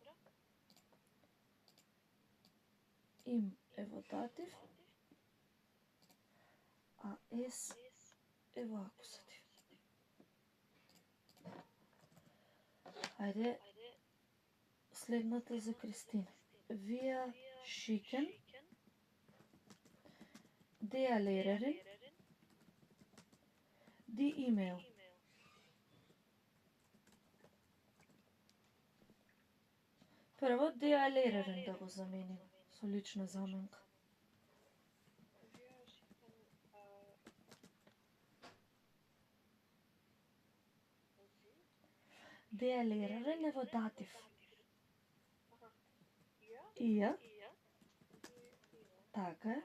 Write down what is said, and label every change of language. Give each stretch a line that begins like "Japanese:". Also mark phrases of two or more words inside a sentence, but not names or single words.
Macedonian: Им е во датив, а S е во акузатив. Ајде, следната за Кристина.
German: Wir schicken der Lehrerin die E-Mail.
Macedonian: Прво,
German: der Lehrerin
Macedonian: да го заменим со лична заменка.
German: Der Lehrerin
Macedonian: е во датив. Ија. Така е.